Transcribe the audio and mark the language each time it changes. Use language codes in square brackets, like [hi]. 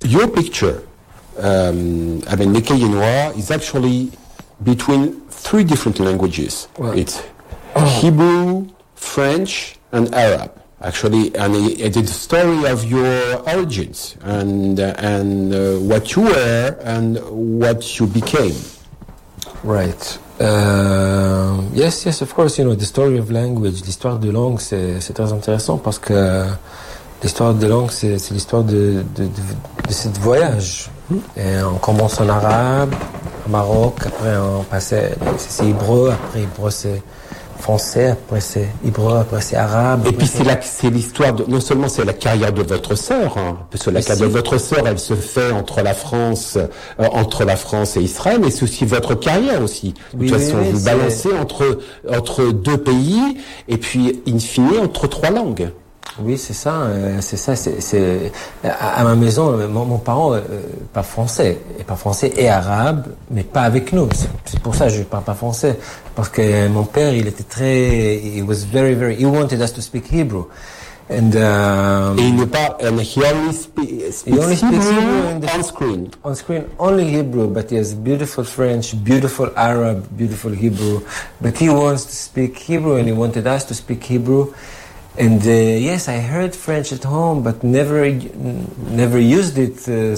[en] Your picture, I mean, Le Cahier Noir, is actually between three different languages. Well, it's Hebrew, French, and Arab, actually. And it's the story of your origins and what you were and what you became. Right. Yes, of course, you know, the story of language, [fr] l'histoire de langue, c'est très intéressant parce que l'histoire de langue, c'est l'histoire de cette voyage. Et on commence en arabe, en Maroc, après on passait, c'est hébreu, après hébreu, c'est français, après c'est hébreu, après c'est arabe. Et puis c'est l'histoire, non seulement c'est la carrière de votre sœur, hein, parce que la carrière de votre sœur, elle se fait entre la France et Israël, mais c'est aussi votre carrière aussi. De toute façon, vous balancez entre deux pays, et puis in fine, entre trois langues. Oui, c'est ça, c'est ça. C'est à ma maison, mon parent parle français, et parle français et arabe, mais pas avec nous. C'est pour ça que je parle pas français, parce que mon père, il était très, [en] he was very, very, he wanted us to speak Hebrew, and he only speaks Hebrew on screen. On screen, only Hebrew, but he has beautiful French, beautiful Arab, beautiful Hebrew, but he wants to speak Hebrew, and he wanted us to speak Hebrew. And yes, I heard French at home, but never used it.